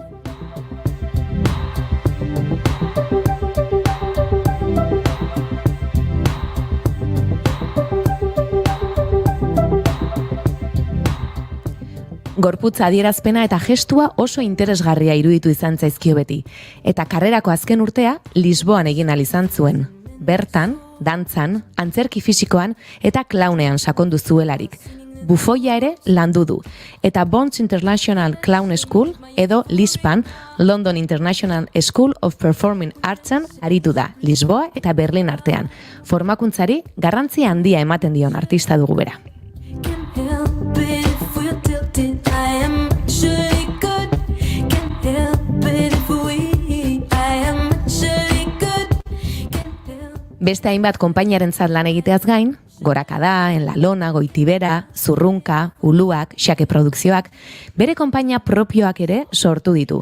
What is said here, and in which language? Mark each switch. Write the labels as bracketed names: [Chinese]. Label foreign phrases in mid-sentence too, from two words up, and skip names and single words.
[Basque] Gorputza adierazpena eta gestua oso interesgarria iruditu izan zaizkio beti, eta karrerako azken urtea Lisboan egin ahal izan zuen. Bertan, dantzan, antzerki fisikoan eta klaunean sakondu zuelarik. Bufoia ere landu du, eta Bonds International Clown School edo LISPan, London International School of Performing Artsen aritu da, Lisboa eta Berlin artean. Formakuntzari garrantzia handia ematen dion artista dugu bera. Beste hainbat konpainiarentzat lan egiteaz gain, Gorakada, En la Lona, Goitibera, Zurrunka, Uluak, Xake Produkzioak, bere konpainia propioak ere sortu ditu.